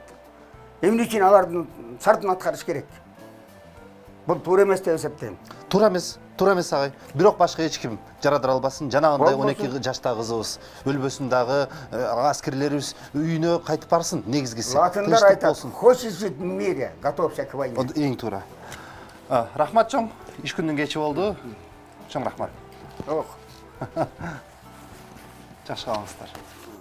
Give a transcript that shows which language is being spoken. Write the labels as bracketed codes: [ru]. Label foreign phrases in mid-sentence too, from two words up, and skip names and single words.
[ky] Эмне үчүн алардын шартын аткарыш керек? Бул туура эмес деп эсептейм. Туура эмес агай. Бирок башка эч ким жаратыр албасын. Жанагындай 12 жаштагы кызыбыз, өлбөсүн дагы аскерлерибиз үйүнө кайтып барсын, негизгиси. Латындар айтат, [ru] хочешь жить в мире, готовься к войне. [ky] Эң туура. Рахмат чоң, иш күндүн кечи болду. Чоң рахмат. Ох. Жакшы калыңыздар.